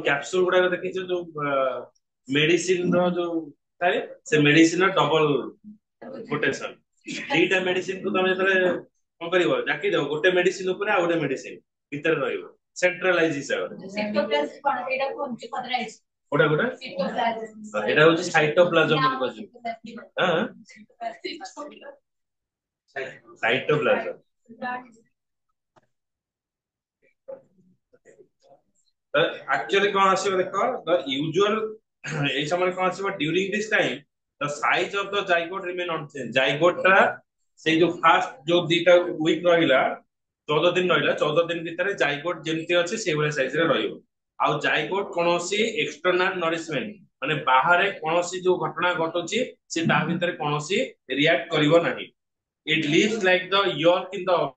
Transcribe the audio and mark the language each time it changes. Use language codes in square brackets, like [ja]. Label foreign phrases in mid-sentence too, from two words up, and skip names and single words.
[or] କ୍ୟାପସୁଲ ଗୁଡାକ ଦେଖିଛ ଯୋଉ ମେଡିସିନ ର ଯୋଉ ଥାଏ ସେ ମେଡିସିନ ର [en] double quotation [or] ଦିଟା ମେଡିସିନ କୁ ତମେ ଯେତେବେଳେ କଣ କରିବ ଜାକି ଦବ ଗୋଟେ ମେଡିସିନ ଉପରେ ଆଉ ଗୋଟେ ମେଡିସିନ ଭିତରେ ରହିବ ସେଣ୍ଟ୍ରାଲାଇଜ ହିସାବରେ କୋଉଟା କୋଉଟା ଏଟା ହଉଛି ସାଇଟୋପ୍ଲାଜମ ବୋଲି କୁହାଯିବ ସାଇଟୋପ୍ଲାଜମ actually କଣ ଆସିବ ଦେଖ [en] the usual [or] ଏଇ ସମୟରେ କଣ ଆସିବ [en] during this time the size of the zygote remain unchanged zygote [or] ଟା ସେଇ ଯୋଉ ଫାଷ୍ଟ ଯୋଉ ଦିଟା ୱିକ୍ ରହିଲା 14 ଦିନ ରହିଲା 14 ଦିନ ଭିତରେ ଜାଇଗୋଟ ଯେମିତି ଅଛି ସେଇଭଳିଆ ସାଇଜ ରେ ରହିବ ଆଉ ଜାଇଗୋଟ କୌଣସି [en] external nourishment [or] ମାନେ ବାହାରେ କୌଣସି ଯୋଉ ଘଟଣା ଘଟୁଛି ସେ ତା ଭିତରେ କୌଣସି ରିଆକ୍ଟ କରିବ ନାହିଁ [en] it lives like the yolk in the